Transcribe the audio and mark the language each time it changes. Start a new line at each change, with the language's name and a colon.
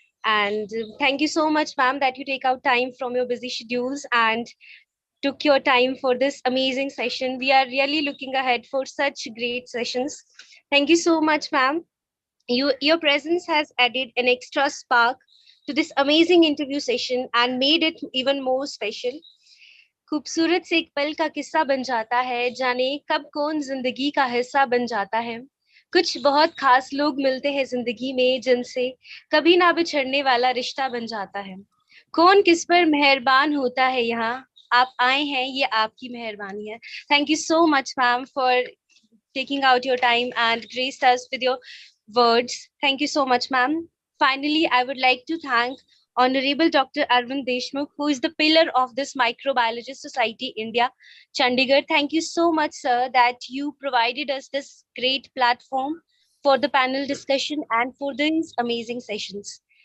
English: And thank you so much, ma'am, that you take out time from your busy schedules and took your time for this amazing session. We are really looking ahead for such great sessions. Thank you so much, ma'am. Your presence has added an extra spark to this amazing interview session and made it even more special.
Hindi: खूबसूरत से एक पल का किस्सा बन जाता है, जाने कब कौन जिंदगी का हिस्सा बन जाता है। कुछ बहुत खास लोग मिलते हैं जिंदगी में जिनसे कभी ना बिछड़ने वाला रिश्ता बन जाता है। कौन किस पर मेहरबान होता है यहाँ, आप आए हैं ये आपकी मेहरबानी है।
English: Thank you so much, ma'am, for taking out your time and graced us with your words. Thank you so much, ma'am. Finally, I would like to thank Honorable Dr. Arvind Deshmukh, who is the pillar of this Microbiologist Society India, Chandigarh. Thank you so much, sir, that you provided us this great platform for the panel discussion and for these amazing sessions.